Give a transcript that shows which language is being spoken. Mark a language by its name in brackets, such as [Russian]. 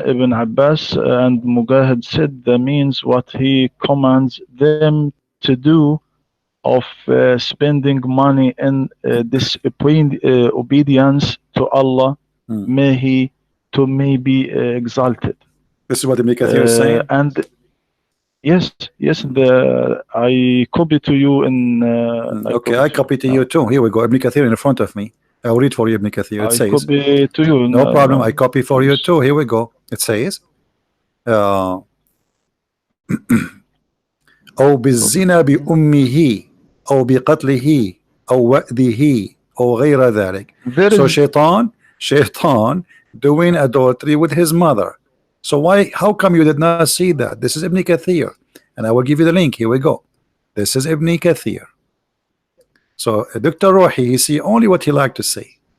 [English] Ibn Abbas and Mujahid said the means what he commands them to do of spending money in obedience to Allah, may he be exalted. This is what Ibn Kathir is saying. And yes, I copy to you in. Okay, I copy to you too. Here we go. Ibn Kathir in front of me. I'll read for you Ibn Kathir. It says, copy to you. No problem. I copy for you too. Here we go. It says, [Arabic] أو بالزنا بأمه أو بقتله أو وأده أو غير ذلك. [English] So shaitan doing adultery with his mother. So how come you did not see that? This is Ibn Kathir, and I will give you the link. Here we go. This is Ibn Kathir. So Dr. Rohi, he see only what he like to see.